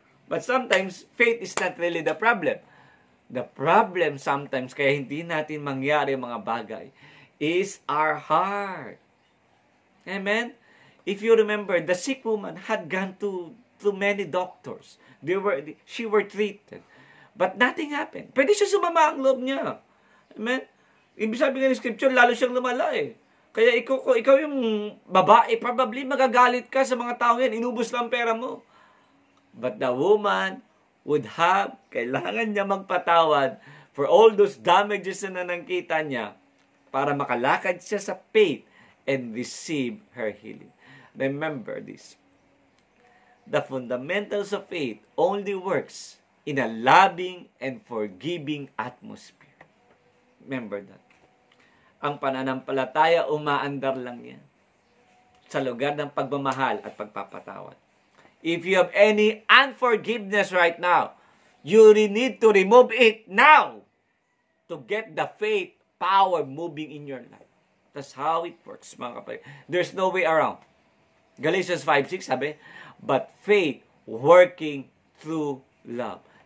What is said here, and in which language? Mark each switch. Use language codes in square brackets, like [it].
[en] But sometimes, faith is not really the problem. The problem sometimes, [tl] kaya hindi natin mangyari mga bagay, [en] is our heart. Amen? If you remember, the sick woman had gone to many doctors. She were treated. But nothing happened. [tl] Pwede siya sumama ang loob niya. Amen? Ibig sabihin ng scripture, lalo siyang lumala eh. Kaya ikaw yung babae, probably magagalit ka sa mga tao yan. Inubos lang pera mo. [en] But the woman [tl] kailangan niya magpatawad [en] for all those damages [tl] na nakita niya para makalakad siya sa faith [en] and receive her healing. Remember this. The fundamentals of faith only works in a loving and forgiving atmosphere. Remember that. [tl] Ang pananampalataya, umaandar lang yan sa lugar ng pagmamahal at pagpapatawad. [en] If you have any unforgiveness right now, you need to remove it now to get the faith power moving in your life. That's how it works, [tl] mga kapatid. [en] There's no way around. Galatians 5:6 sabi, but faith working through love.